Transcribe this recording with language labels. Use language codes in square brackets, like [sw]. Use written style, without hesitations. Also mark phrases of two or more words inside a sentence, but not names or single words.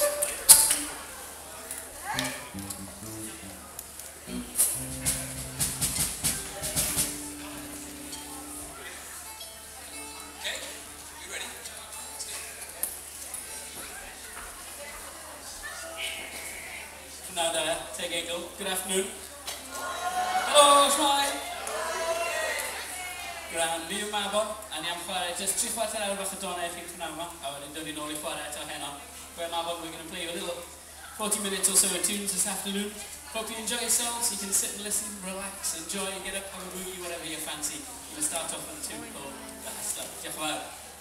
[en] Okay, you ready? Now take a go. Good afternoon. [cy] Helo, shmai! Gran, ni yw Mabon, a ni am chwarae just 3 chwarter awr bach o donnau I chi prynawn yma, a wedyn dod i nôl I chwarae eto heno. [en] Where Mabon, we're going to play a little 40 minutes or so of tunes this afternoon. Hope you enjoy yourselves, you can sit and listen, relax, enjoy, get up, have a boogie, whatever you fancy. We're going to start off on a tune called The Hustler. [cy] Diolch yn fawr.